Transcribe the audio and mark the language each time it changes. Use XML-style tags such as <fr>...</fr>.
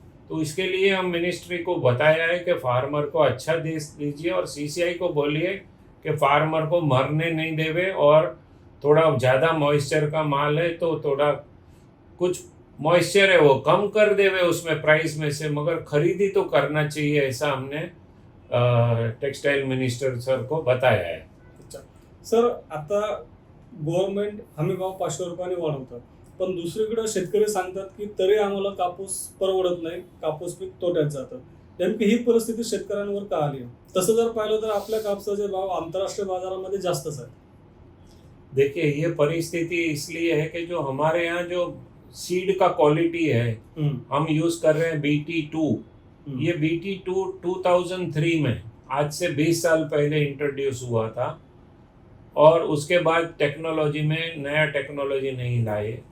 <hi>तो इसके लिए हम मिनिस्ट्री को बताया है कि फार्मर को अच्छा दे दीजिए, और सीसीआई को बोलिए कि फार्मर को मरने नहीं देवे, और थोड़ा ज़्यादा मॉइस्चर का माल है तो थोड़ा कुछ मॉइस्चर है वो कम कर देवे उसमें प्राइस में से, मगर खरीदी तो करना चाहिए, ऐसा हमने टेक्सटाइल मिनिस्टर सर को बताया है।</hi> <mr>अच्छा सर, आता गव्हर्नमेंट हमी भाव 500 रुपयांनी वाढवतात, पण दुसरीकडे शेतकरी सांगतात की तरी आम्हाला कापूस परवडत नाही, कापूस पीक तोट्यात जातं। नेमकी ही परिस्थिती शेतकऱ्यांवर का आली आहे? तसं जर पाहिलं तर आपल्या कापसाचे भाव आंतरराष्ट्रीय बाजारामध्ये जास्तच आहेत।</mr> <hi>देखिए, ये परिस्थिति इसलिए है कि जो हमारे यहाँ जो सीड का क्वालिटी है, हम यूज कर रहे हैं BT2। ये BT2 2003 में, आज से 20 साल पहले इंट्रोड्यूस हुआ था, और उसके बाद टेक्नोलॉजी में नया टेक्नोलॉजी नहीं लाए।</hi>